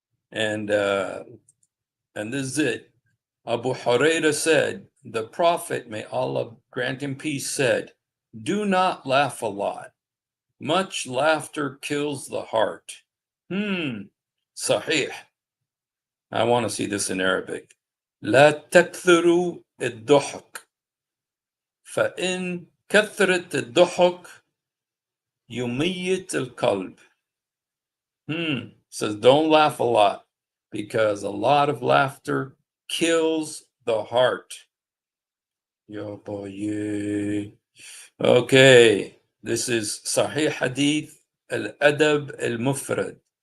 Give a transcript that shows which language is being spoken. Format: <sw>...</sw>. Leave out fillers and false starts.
<en>And this is it. Abu Huraira said, the Prophet, may Allah grant him peace, said, do not laugh a lot. Much laughter kills the heart. Sahih. I want to see this in Arabic.</en> <ar>لا تكثروا الضحك فإن كثرة الضحك يميت القلب.</ar> <en>Says don't laugh a lot because a lot of laughter kills the heart. Yo boy. Okay, this is Sahih Hadith Al-Adab Al-Mufrad.</en>